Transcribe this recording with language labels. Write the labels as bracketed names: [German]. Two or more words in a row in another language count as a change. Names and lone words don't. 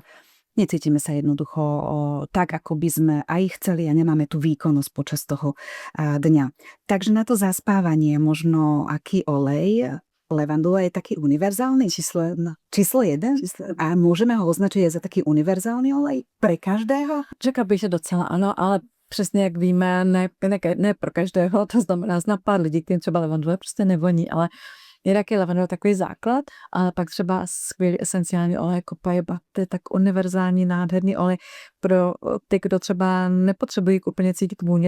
[Slovak] Necítime sa jednoducho tak, ako by sme aj chceli a nemáme tú výkonnosť počas toho dňa. Takže na to zaspávanie možno aký olej? Levandula je taký univerzálny? Číslo 1. Číslo 1? A môžeme ho označiť aj za taký univerzálny olej pre každého? [Czech] Řekla bych, že docela ano, ale přesně jak víme, ne pro každého, to znamená zná pár lidí, kterým třeba levandule prostě nevoní, ale jinak je lavandula takový základ, ale pak třeba skvělý esenciální olej copaiba. To je tak univerzální, nádherný olej pro ty, kdo třeba nepotřebují úplně cítit vůně.